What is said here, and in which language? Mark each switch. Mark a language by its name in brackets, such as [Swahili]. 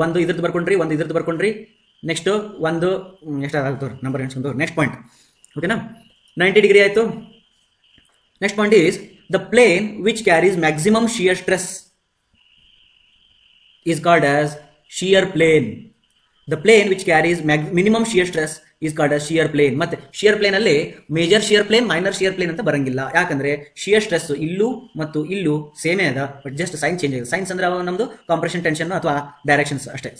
[Kannada] ಒಂದು ಇದ್ರದ್ದು ಬರ್ಕೊಂಡ್ರಿ, ನೆಕ್ಸ್ಟ್ ಒಂದು ಎಷ್ಟಾಗ್ತದೆ ನಂಬರ್ ಎಣಿಸ್ಕೊಂಡು ನೆಕ್ಸ್ಟ್ ಪಾಯಿಂಟ್. ಓಕೆನಾ? 90 ಡಿಗ್ರಿ ಆಯ್ತು. [English] Next point is the plane which carries maximum shear stress is called as shear plane. The plane which carries minimum shear stress is called as shear plane. [Kannada] ಮತ್ತೆ shear plane ಅಲ್ಲಿ major shear plane, minor shear plane ಅಂತ ಬರಂಗಿಲ್ಲ. ಯಾಕಂದ್ರೆ shear stress ಇಲ್ಲೂ ಮತ್ತು ಇಲ್ಲೂ ಸೇಮೇ ಅದ, but just sign change ಆಗಿದೆ. ಸೈನ್ಸ್ ಅಂದ್ರೆ ನಮ್ದು ಕಾಂಪ್ರೆಷನ್ ಟೆನ್ಷನ್ ಅಥವಾ ಡೈರೆಕ್ಷನ್ಸ್ ಅಷ್ಟೇ.